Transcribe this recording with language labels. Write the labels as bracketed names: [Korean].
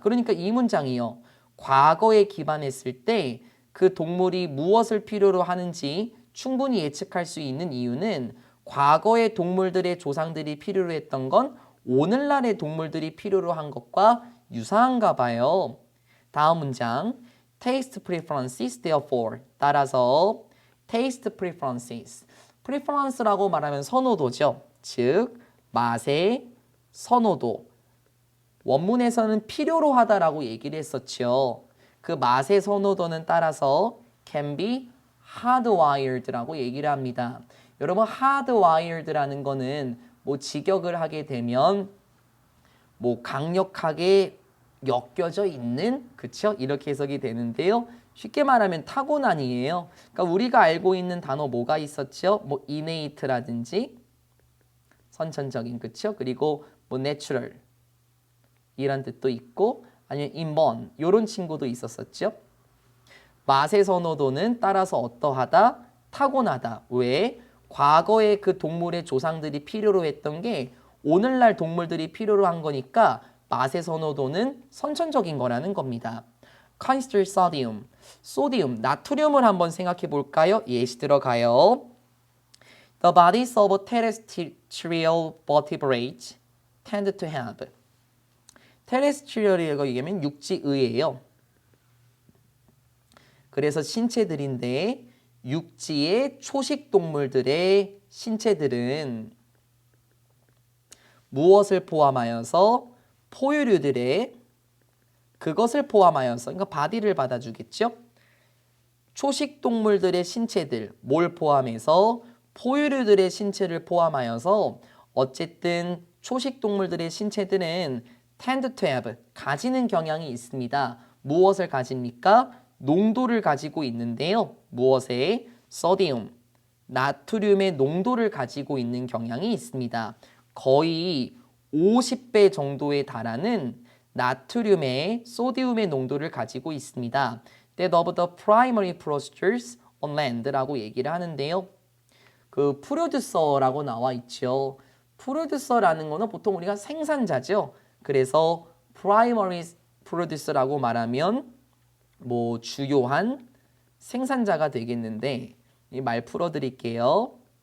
[Korean] 그러니까 이 문장이요. 과거에 기반했을 때 그 동물이 무엇을 필요로 하는지 충분히 예측할 수 있는 이유는 과거의 동물들의 조상들이 필요로 했던 건 오늘날의 동물들이 필요로 한 것과 유사한가 봐요. 다음 문장. [English] Taste preferences therefore. [Korean] 따라서 [English] taste preferences. [Korean] preference라고 말하면 선호도죠. 즉 맛의 선호도. 원문에서는 필요로 하다라고 얘기를 했었죠. 그 맛의 선호도는 따라서 [English] can be hardwired [Korean] 라고 얘기를 합니다. 여러분 hardwired라는 거는 뭐 직역을 하게 되면 뭐 강력하게 엮여져 있는 그쵸? 이렇게 해석이 되는데요. 쉽게 말하면 타고난이에요. 그러니까 우리가 알고 있는 단어 뭐가 있었죠? 뭐 innate라든지 선천적인 그쵸? 그리고 뭐 natural 이란 뜻도 있고 아니면 inborn 이런 친구도 있었었죠. 맛의 선호도는 따라서 어떠하다? 타고나다. 왜? 과거에 그 동물의 조상들이 필요로 했던 게 오늘날 동물들이 필요로 한 거니까 맛의 선호도는 선천적인 거라는 겁니다. [English] Consider sodium. [Korean] 소디움, 나트륨을 한번 생각해 볼까요? 예시 들어가요. [English] The bodies of terrestrial vertebrates tend to have. [Korean] 테레스트리얼이라고 얘기하면 육지의예요. 그래서 신체들인데 육지의 초식 동물들의 신체들은 무엇을 포함하여서 포유류들의 그것을 포함하여서 그러니까 바디를 받아주겠죠. 초식 동물들의 신체들 뭘 포함해서 포유류들의 신체를 포함하여서 어쨌든 초식 동물들의 신체들은 [English] tend to have [Korean] 가지는 경향이 있습니다. 무엇을 가집니까? 농도를 가지고 있는데요. 무엇에? 소디움, 나트륨의 농도를 가지고 있는 경향이 있습니다. 거의 50배 정도에 달하는 나트륨의 소디움의 농도를 가지고 있습니다. [English] That of the primary producers on land [Korean] 라고 얘기를 하는데요. 그 프로듀서라고 나와 있죠. 프로듀서라는 거는 보통 우리가 생산자죠. 그래서 primary producer라고 말하면 뭐 주요한 생산자가 되겠는데 이 말 풀어드릴게요.